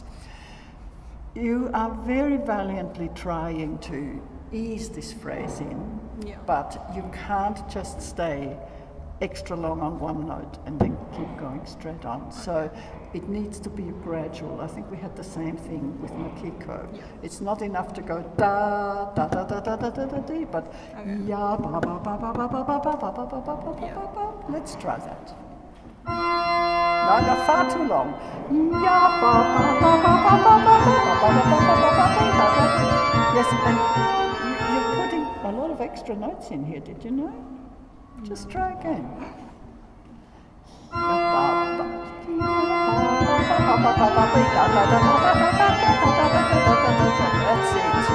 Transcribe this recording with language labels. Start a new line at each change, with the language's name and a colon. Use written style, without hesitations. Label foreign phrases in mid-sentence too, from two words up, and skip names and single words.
English: You are very valiantly trying to ease this phrase in, but you can't just stay extra long on one note and then keep going straight on. So it needs to be gradual. I think we had the same thing with Makiko. It's not enough to go da da da da da da da da da, but ya ba ba ba ba ba ba ba ba ba ba ba ba ba ba. Let's try that. No, far too long. Ya ba ba ba ba ba ba ba ba ba ba ba ba. Yes, and you're putting a lot of extra notes in here. Did you know? Just try again. That's it.